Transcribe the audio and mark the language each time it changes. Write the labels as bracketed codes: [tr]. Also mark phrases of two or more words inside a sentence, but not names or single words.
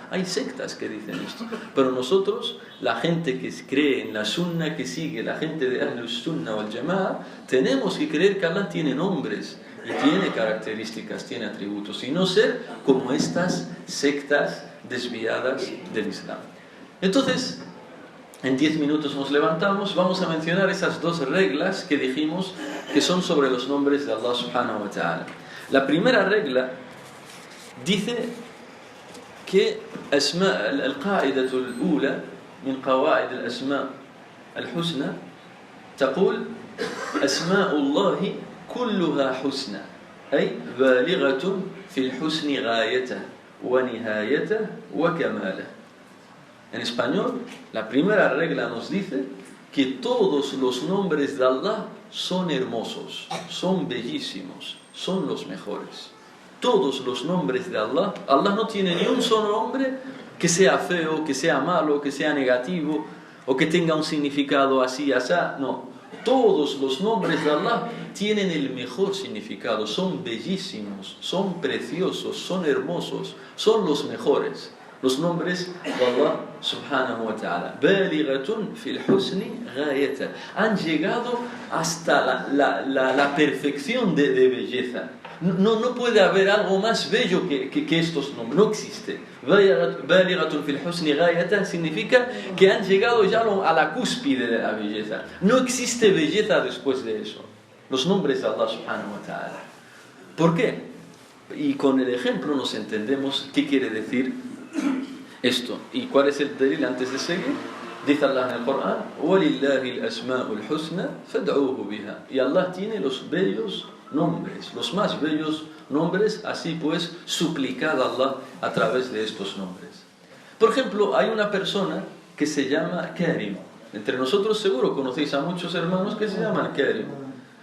[es] Hay sectas que dicen esto, pero nosotros, la gente que cree en la Sunna, que sigue, la gente de [ar] أهل السنة والجماعة, [es] tenemos que creer que Allah tiene nombres y tiene características, tiene atributos, y no ser como estas sectas desviadas del Islam. Entonces, en 10 minutos nos levantamos, vamos a mencionar esas 2 reglas que dijimos que son sobre los nombres de Allah [ar] سبحانه وتعالى. [es] La primera regla dice que [ar] القاعدة الأولى من قواعد الأسماء الحسنى تقول أسماء الله كلها حسنى أي بالغة في الحسن غايته ونهايته وكماله. [es] En español, la primera regla nos dice que todos los nombres de Allah son hermosos, son bellísimos, son los mejores. Todos los nombres de Allah, Allah no tiene ni un solo nombre que sea feo, que sea malo, que sea negativo o que tenga un significado así, asá, no. Todos los nombres de Allah tienen el mejor significado, son bellísimos, son preciosos, son hermosos, son los mejores. Los nombres de Allah [ar] سبحانه وتعالى. بالغة في الحسن غايته. [es] Han llegado hasta la perfección de belleza. No puede haber algo más bello que estos nombres, no existe. [ar] بالغة في الحسن غايته [es] significa que han llegado ya a la cúspide de la belleza. No existe belleza después de eso. Los nombres de Allah [ar] سبحانه وتعالى. [es] ¿Por qué? Y con el ejemplo nos entendemos qué quiere decir esto. ¿Y cuál es el dalil antes de seguir? Dice Allah en el Corán: [ar] وَلِلَّهِ الْأَسْمَاءُ الْحُسْنَى فَادْعُوهُ بِهَا. [es] Y Allah tiene los bellos nombres, los más bellos nombres, así pues suplicad a Allah a través de estos nombres. Por ejemplo, hay una persona que se llama Karim. Entre nosotros seguro conocéis a muchos hermanos que se llaman Karim.